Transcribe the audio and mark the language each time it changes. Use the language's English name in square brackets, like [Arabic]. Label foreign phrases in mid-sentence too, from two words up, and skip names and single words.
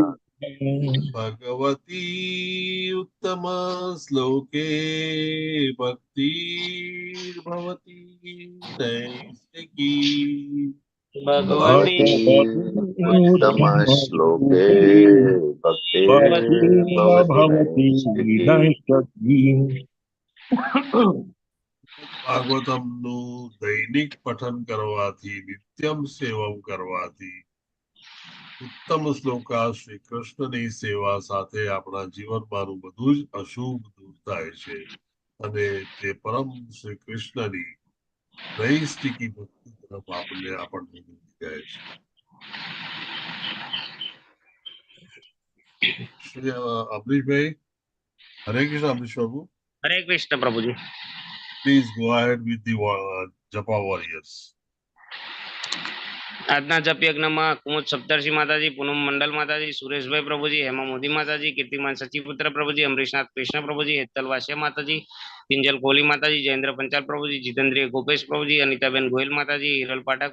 [Sanskrit] भगवती उत्तम श्लोके भक्तिर्भवती नैष्टिकी भवति उत्तम श्लोके भक्तिर्भवति नैष्टिकी [Gujarati] ભાગવતમ નું દૈનિક પઠન કરવાથી [Sanskrit] નિત્યમ સેવમ [Gujarati] કરવાથી ઉત્તમ શ્લોકા શ્રી કૃષ્ણની સેવા સાથે આપણા જીવનમાંનું બધું જ અશુભ દૂર થાય છે અને તે પરમ શ્રી કૃષ્ણની નૈષ્ટિકી ભક્તિ તરફ આપણને લઈ જાય છે. શ્રી અમરીશભાઈ, હરે કૃષ્ણ. અમરીશ બાબુ, હરે કૃષ્ણ પ્રભુજી. [English] please go ahead with the Japa warriors. [Gujarati] આજના જપ યજ્ઞમાં કુમુદ સપ્તર્ષિ માતાજી, પૂનમ મંડલ માતાજી, સુરેશભાઈ પ્રભુજી, હેમા મોદી માતાજી, કીર્તિમાન સચિપુત્ર પ્રભુજી, અમરીશનાથ કૃષ્ણ પ્રભુજી, હેતલ વાસ્યા માતાજી, કિંજલ કોહલી માતાજી, જયેન્દ્ર પંચાલ પ્રભુજી, જીતેન્દ્રિય ગોપેશ પ્રભુજી, અનિતાબેન ગોયલ માતાજી, હિરલ પાઠક